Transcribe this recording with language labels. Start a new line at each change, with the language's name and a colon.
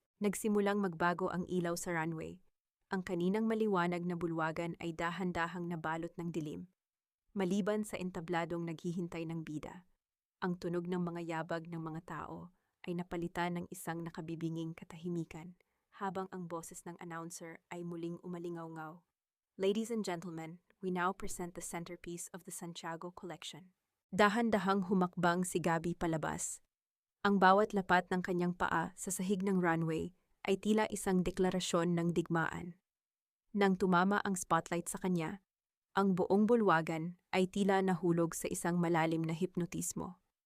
Filipino: Nagsimulang magbago ang ilaw sa runway. Ang kaninang maliwanag na bulwagan ay dahan-dahang nabalot ng dilim. Maliban sa entabladong naghihintay ng bida, ang tunog ng mga yabag ng mga tao ay napalitan ng isang nakabibinging katahimikan habang ang boses ng announcer ay muling umalingaw-ngaw.
English: Ladies and gentlemen, we now present the centerpiece of the Santiago collection.
Filipino: Dahan-dahang humakbang si Gabby palabas. Ang bawat lapat ng kanyang paa sa sahig ng runway ay tila isang deklarasyon ng digmaan. Nang tumama ang spotlight sa kanya, ang buong bulwagan ay tila nahulog sa isang malalim na hipnotismo.